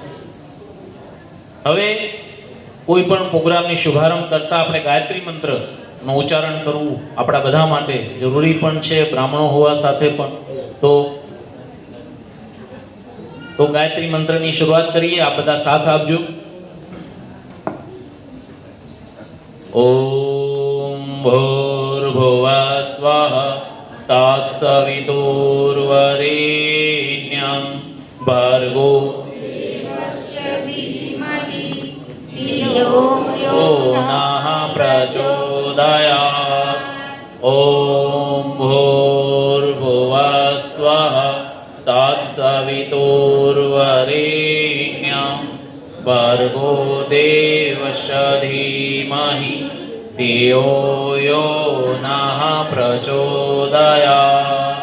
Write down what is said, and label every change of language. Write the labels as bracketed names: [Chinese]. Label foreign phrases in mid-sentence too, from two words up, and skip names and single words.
[Gujarati] હવે કોઈ પણ પ્રોગ્રામની શુભારંભ કરતા આપણે ગાયત્રી મંત્રનું ઉચ્ચારણ કરવું આપણા બધા માટે જરૂરી પણ છે, બ્રાહ્મણો હોવા સાથે પણ। તો ગાયત્રી મંત્રની શરૂઆત કરીએ। આપ બધા સાથ આપજો। [Sanskrit] ઓમ ભૂર્ભુવઃ સ્વઃ तत्सवितुर्वरेण्यं भर्गो यो नः प्रचोदयात्। ॐ भूर्भुवः भर्गो देवस्य धीमहि धियो यो नः प्रचोदयात्।